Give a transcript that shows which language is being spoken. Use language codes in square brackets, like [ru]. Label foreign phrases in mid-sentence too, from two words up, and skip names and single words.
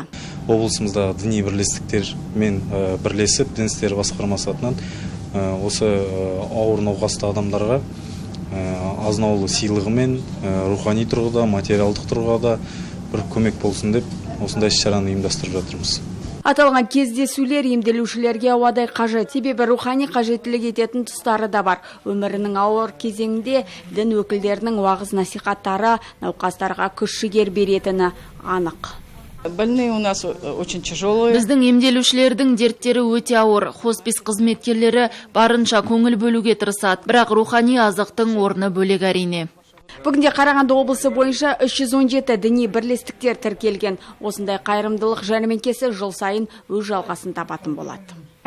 [kk] Облысымызда діни бірлестіктермен бірлесіп, дін істері басқармасы атынан осы ауыр науқасты адамдарға азын-аулы сыйлығымен рухани тұрғыда, материалдық тұрғыда бір көмек болсын деп осындай іс-шараны ұйымдастырып жатырмыз. Аталған кездесулер емделушілерге ауадай қажет, себебі рухани қажеттілік ететін тұстары да бар. Өмірінің ауыр кезеңінде дін өкілдерінің уағыз насихаттары науқастарға күш-жігер беретіні анық. [ru] Больные у нас очень тяжелые. [kk] Біздің емделушілердің дерттері өте ауыр. Хоспис қызметкерлері барынша көңіл бөлуге тырысады, бірақ рухани азықтың орны бөлек әрине. Бүгінде Қарағанды облысы бойынша 317 діни бірлестіктер тіркелген. Осындай қайырымдылық жәрмеңкесі жыл сайын өз жалғасын табатын болады.